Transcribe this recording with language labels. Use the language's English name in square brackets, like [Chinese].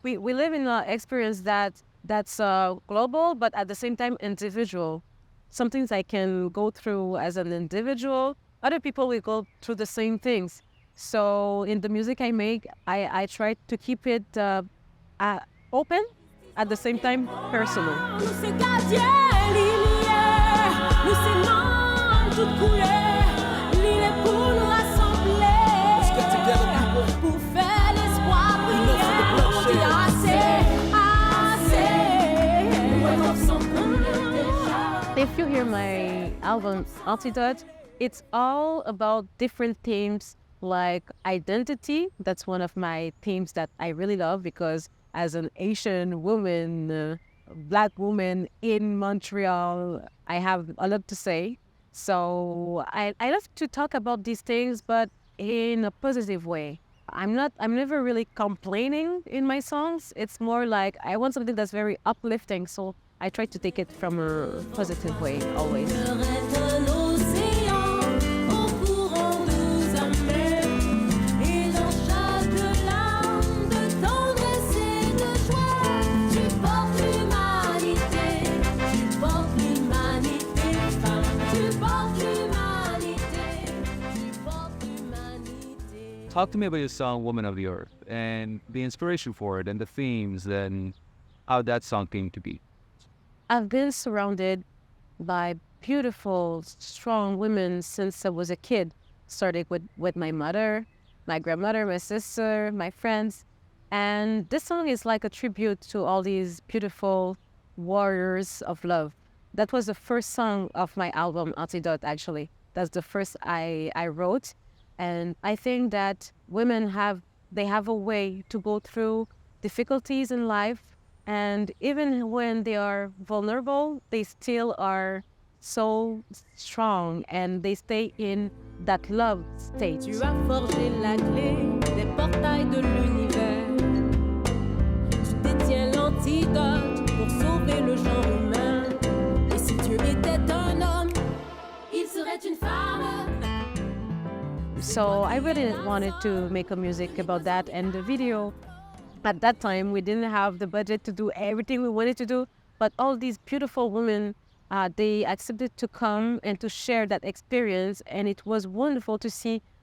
[English] We live in an experience that's global, but at the same time individual. Some things I can go through as an individual. Other people will go through the same things. So in the music I make, I try to keep it open, at the same time personal. [French] Nous c'est gardien, lumière, nous c'est nom, toute couleur, l'île est pour nous rassembler. [English] Let's get together, people. [French] Pour faire l'espoir briller, on dit assez. [English] If you hear my album Antidote, it's all about different themes like identity. That's one of my themes that I really love because as an Asian woman, Black woman in Montreal, I have a lot to say. So I love to talk about these things, but in a positive way. I'm never really complaining in my songs. It's more like I want something that's very uplifting. So I try to take it from a positive way always. [French] Le rêve d'un océan au courant nous amène. Et dans chaque larme de tendresse et de joie, tu portes l'humanité, femme, tu portes l'humanité, tu portes l'humanité. [English] Talk to me about your song Woman of the Earth and the inspiration for it and the themes and how that song came to be. I've been surrounded by beautiful, strong women since I was a kid, starting with my mother, my grandmother, my sister, my friends. And this song is like a tribute to all these beautiful warriors of love. That was the first song of my album, Antidote, actually. That's the first I wrote. And I think that women have a way to go through difficulties in life. And even when they are vulnerable, they still are so strong and they stay in that love state. [French] Tu as forgé la clé des portails de l'univers. Tu détiens l'antidote pour sauver le genre humain. Et si Dieu était un homme, il serait une femme. [English] So I really wanted to make a music about that, and the video, at that time, we didn't have the budget to do everything we wanted to do, but all these beautiful women, they accepted to come and to share that experience, and it was wonderful to see